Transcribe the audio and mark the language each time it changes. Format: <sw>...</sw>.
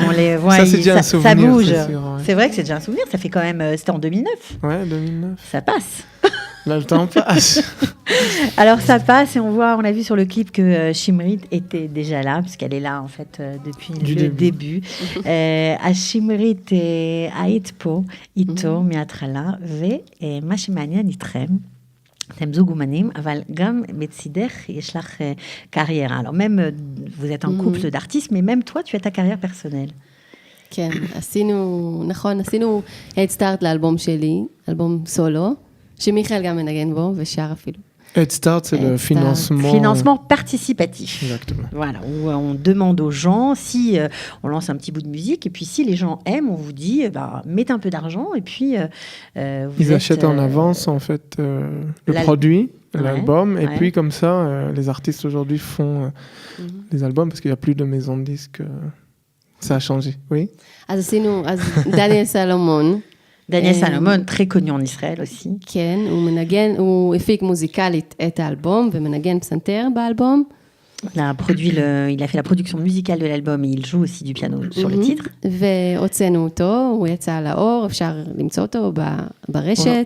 <fr>On les voit, ça, c'est déjà un souvenir, ça bouge. C'est sûr, ouais. C'est vrai que c'est déjà un souvenir, ça fait quand même... C'était en 2009. Ouais, 2009. Ça passe. Là, le temps passe. Alors ça passe et on a vu sur le clip que Shimrit était déjà là, puisqu'elle est là en fait depuis le début.</fr> <he>Shimrit היית פה איתו מההתחלה, ומה שמעניין איתכם, אתם זוג אומנים, אבל גם בצידך יש לך קריירה.</he> <fr>Alors même, vous êtes un couple d'artistes, mais même toi, tu as ta carrière personnelle.</fr> <he>כן, עשינו head start לאלבום שלי, אלבום סולו, שמיכאל גם מנגן בו ושר אפילו.</he> <fr>Head Start, c'est le financement... Financement participatif. Exactement. Voilà, où on demande aux gens si on lance un petit bout de musique, et puis si les gens aiment, on vous dit, mettez un peu d'argent, et puis... Ils achètent en avance, en fait, le produit, l'album, et puis comme ça, les artistes aujourd'hui font des albums, parce qu'il n'y a plus de maisons de disques. Ça a changé, oui.</fr> <he>אז דניאל סלומון.</he> <fr>Daniel Salomon, très connu en Israël aussi.</fr> <he>כן, הוא הפיק מוזיקלית את האלבום ומנגן פסנתר באלבום.</he> <fr>Il a fait la production musicale de l'album et il joue aussi du piano sur le titre.</fr> <he>והוצאנו אותו, הוא יצא לאור, אפשר למצוא אותו ברשת.</he>